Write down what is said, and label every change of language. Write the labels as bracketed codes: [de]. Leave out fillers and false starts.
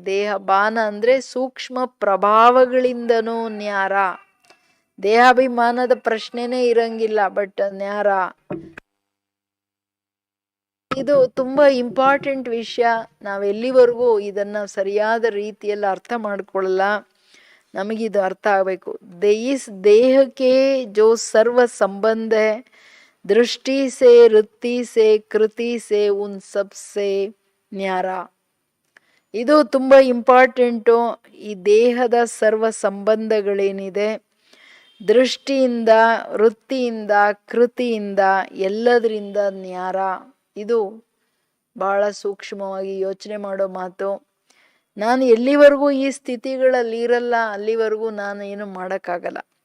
[kn] ದೇಹ ಬಾನ ಅಂದ್ರೆ ಸೂಕ್ಷ್ಮ ಪ್ರಭಾವಗಳಿಂದನೂ ನ್ಯಾರ. ದೇಹಾಭಿಮಾನದ ಪ್ರಶ್ನೆನೇ ಇರಂಗಿಲ್ಲ, ಬಟ್ ನ್ಯಾರ. ಇದು ತುಂಬಾ ಇಂಪಾರ್ಟೆಂಟ್ ವಿಷಯ. ನಾವೆಲ್ಲಿವರೆಗೂ ಇದನ್ನ ಸರಿಯಾದ ರೀತಿಯಲ್ಲಿ ಅರ್ಥ ಮಾಡ್ಕೊಳ್ಳಲ್ಲ, ನಮಗಿದು ಅರ್ಥ ಆಗಬೇಕು. [hi] इस देह के जो सर्व संबंध है दृष्टि से, वृत्ति से, कृति से, उन सब से न्यारा. [kn] ಇದು ತುಂಬಾ ಇಂಪಾರ್ಟೆಂಟು. ಈ ದೇಹದ ಸರ್ವ ಸಂಬಂಧಗಳೇನಿದೆ, ದೃಷ್ಟಿಯಿಂದ, ವೃತ್ತಿಯಿಂದ, ಕೃತಿಯಿಂದ, ಎಲ್ಲದರಿಂದ ನ್ಯಾರ. ಇದು ಬಹಳ ಸೂಕ್ಷ್ಮವಾಗಿ ಯೋಚನೆ ಮಾಡೋ ಮಾತು. ನಾನು ಎಲ್ಲಿವರೆಗೂ ಈ ಸ್ಥಿತಿಗಳಲ್ಲಿ ಇರಲ್ಲ ಅಲ್ಲಿವರೆಗೂ ನಾನು ಏನು ಮಾಡೋಕ್ಕಾಗಲ್ಲ.